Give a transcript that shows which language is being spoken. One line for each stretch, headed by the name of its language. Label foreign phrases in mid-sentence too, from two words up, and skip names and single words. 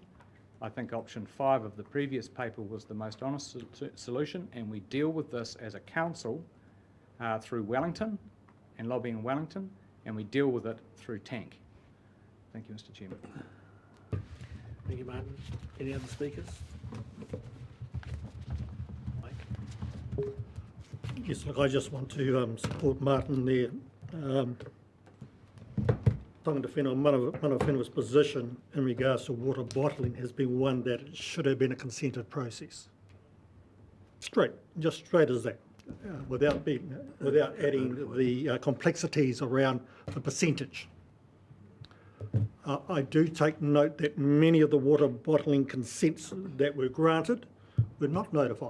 English: I think option 5 of the previous paper was the most honest solution, and we deal with this as a council through Wellington and lobbying Wellington, and we deal with it through tank. Thank you, Mr. Chairman. Thank you, Martin. Any other speakers? Mike? Yes, look, I just want to support Martin there.
Māori: Tangata whenua, mana whenua's
English: position in regards to water bottling has been one that it should have been a consented process. Just straight as that, without adding the complexities around the percentage. I do take note that many of the water bottling consents that were granted were not notified.